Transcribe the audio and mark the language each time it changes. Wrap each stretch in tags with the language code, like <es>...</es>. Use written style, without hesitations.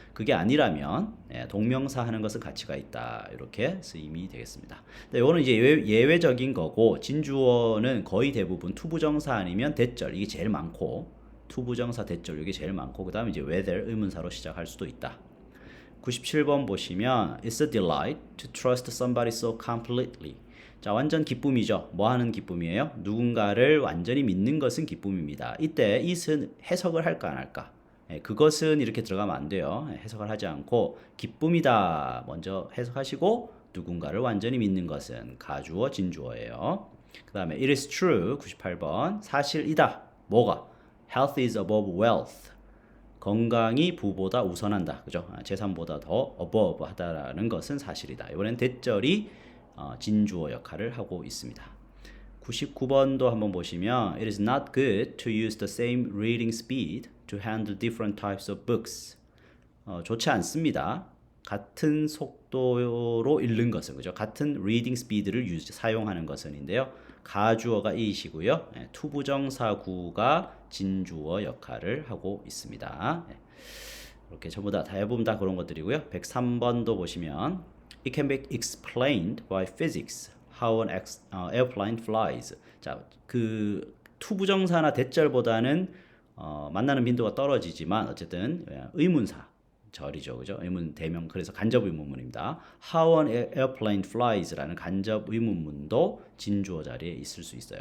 <ko>그게 아니라면 동명사 하는 것은 가치가 있다 이렇게 쓰임이 되겠습니다. 이거는 이제 예외적인 거고 진주어는 거의 대부분 투부정사 아니면 대절 이게 제일 많고. 투부정사 대절 이게 제일 많고 그 다음에 이제 whether 의문사로 시작할 수도 있다. 97번 보시면</ko> <en>It's a delight to trust somebody so completely.</en> <ko>자, 완전 기쁨이죠. 뭐 하는 기쁨이에요? 누군가를 완전히 믿는 것은 기쁨입니다. 이때 it은 해석을 할까 안 할까? 그것은 이렇게 들어가면 안 돼요. 해석을 하지 않고 기쁨이다 먼저 해석하시고 누군가를 완전히 믿는 것은 가주어 진주어예요. 그 다음에</ko> <en>It is true</en> <ko>98번 사실이다. 뭐가?</ko> <en>Health is above wealth.</en> <ko>건강이 부보다 우선한다. 그죠? 재산보다 더 above 하다라는 것은 사실이다. 이번엔 대절이 진주어 역할을 하고 있습니다. 99번도 한번 보시면</ko> <en>It is not good to use the same reading speed to handle different types of books.</en> <ko>좋지 않습니다. 같은 속도로 읽는 것은 그죠? 같은 reading speed를 사용하는 것은인데요. 가주어가 it이고요. 투부정사구가 진주어 역할을 하고 있습니다. 이렇게 전부 다 대부분 다 그런 것들이고요. 103번도 보시면</ko> <en>It can be explained by physics how an airplane flies.</en> <ko>자, 그 투부정사나 대절보다는 만나는 빈도가 떨어지지만 어쨌든 의문사 절이죠, 그죠? 의문 대명 그래서 간접 의문문입니다.</ko> <en>How an airplane flies</en> <ko>라는 간접 의문문도 진주어 자리에 있을 수 있어요.</ko>